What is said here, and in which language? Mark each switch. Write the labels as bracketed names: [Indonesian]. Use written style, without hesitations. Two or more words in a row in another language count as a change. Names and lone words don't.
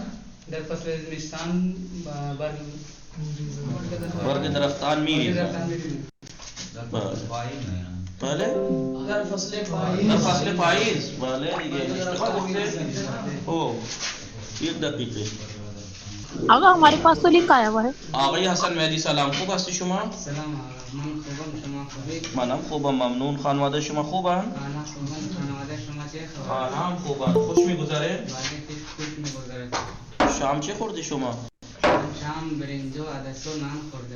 [Persian] در فصل زمستان برگ درختان میریزند. برگ بله. در فصل پاییز. در فصل پاییز. بله دیگه اشتباه گفته. او یک دقیقه. [Hindi] آقا हमारे पास तो लिखा आया हुआ है. [Persian] آقای حسن مهدی سلام. خوب هستی شما؟ سلام آقا، من خوبم. شما خوبی؟ منم خوبم ممنون. خانواده شما خوبن؟ خانه خوبم. خانواده شما چه خبر؟ آنها هم خوبن. خوش میگذره؟ بله، خوش میگذره. شام چه خوردی شما؟ شام برنج و عدس و نان خوردم.